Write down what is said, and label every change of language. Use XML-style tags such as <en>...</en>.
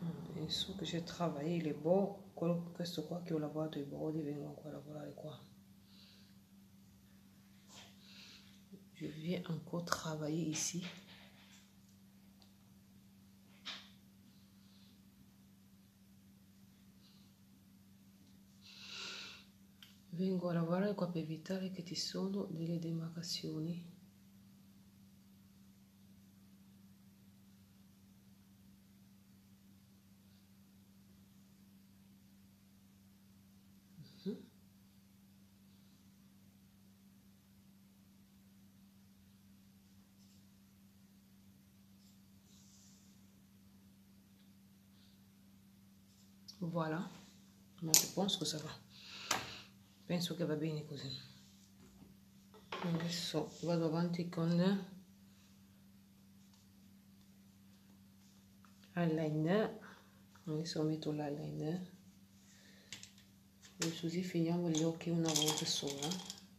<it>Adesso che</it> <fr>j'ai travaillé les bords,</fr> <it>questo qua che ho lavorato i bordi, vengo ancora a lavorare qua.</it> <fr>Je viens encore travailler ici.</fr> <it>Vengo a lavorare qua per evitare che ci sono delle demarcazioni.</it> <fr>Voilà, ma je pense que ça va.</fr> <it>Penso che va bene così. Adesso vado avanti con l'eyeliner. Adesso metto l'eyeliner. E così finiamo gli occhi una volta sola.</it>